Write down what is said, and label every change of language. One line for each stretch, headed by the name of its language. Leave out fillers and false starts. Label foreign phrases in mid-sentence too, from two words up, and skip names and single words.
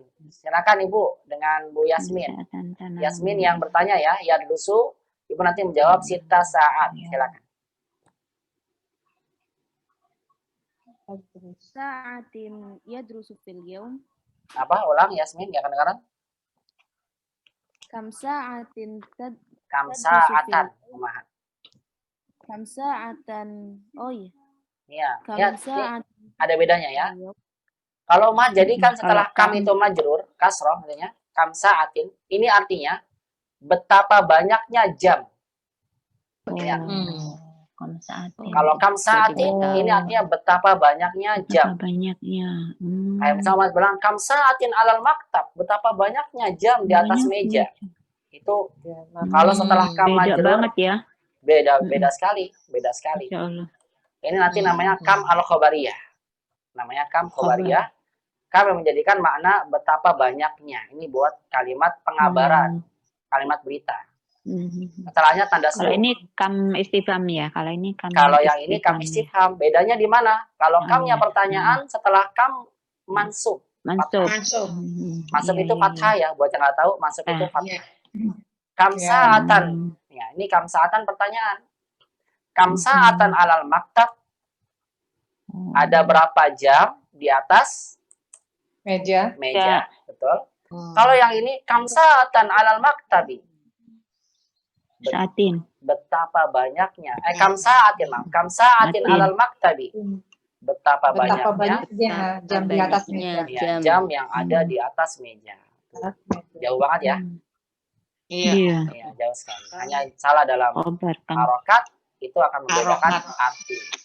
Indonesian: Silakan Ibu dengan Bu Yasmin. Yasmin yang bertanya ya. Ya dulu. Ibu nanti menjawab sita saat. Silakan.
Arabic: Sa'atin yadrusu fil yaum.
Indonesian: Apa? Ulang Yasmin, ya kedengaran?
Arabic: Kam sa'atin Kam sa'atan.
Indonesian: Kumaha.
Arabic: kam sa'atan.
Indonesian: Oh iya. Iya. Kam Ya, sa'atin. ada bedanya ya. Kalau mah jadi kan setelah kam itu majrur, kasroh artinya
Arabic: kam sa'atin.
Indonesian: Ini artinya betapa banyaknya jam. Ya.
Arabic: Kam sa'atin.
Indonesian: Kalau
Arabic: kam sa'atin
Indonesian: ini artinya betapa banyaknya jam. Banyaknya. Kayak misalnya bilang
Arabic: kam sa'atin alal maktab,
Indonesian: betapa banyaknya jam di atas meja. Itu kalau setelah kam Beda majrur banget ya. beda sekali.
Arabic: Insya Allah.
Indonesian: Ini nanti namanya
Arabic: kam al khobariyah.
Indonesian: Namanya
Arabic: kam khobariyah.
Indonesian: Kam yang menjadikan makna betapa banyaknya. Ini buat kalimat pengabaran, kalimat berita. Setelahnya tanda Kalau seru. ini
Arabic: kam istifham
Indonesian: ya. Kalau ini kam. Kalau yang ini
Arabic: kam istifham,
Indonesian: bedanya di mana? Kalau kamnya pertanyaan, setelah kam mansub. Mansub. Mansub Iya, itu iya, fathah ya, buat yang nggak tahu, mansub itu fathah. Iya.
Arabic: Kam sa'atan.
Indonesian: Ya, ini
Arabic: kam sa'atan
Indonesian: pertanyaan.
Arabic: Kam sa'atan alal maktab.
Indonesian: Ada berapa jam di atas Meja. meja. Betul. Kalau yang ini
Arabic: kam sa'atan alal maktabi.
Indonesian: Saatin. Betapa banyaknya.
Arabic: Kam sa'atin,
Indonesian: maaf.
Arabic: Kam sa'atin
Indonesian: Sa'atin.
Arabic: alal maktabi. Betapa
Indonesian: Betapa banyaknya banyaknya jam di atas meja. ya, jam yang ada di atas meja. Jauh banget ya. Iya. Iya. Ya, jauh sekali. Hanya salah dalam Khobar kan. harokat itu akan membedakan Harokat. arti.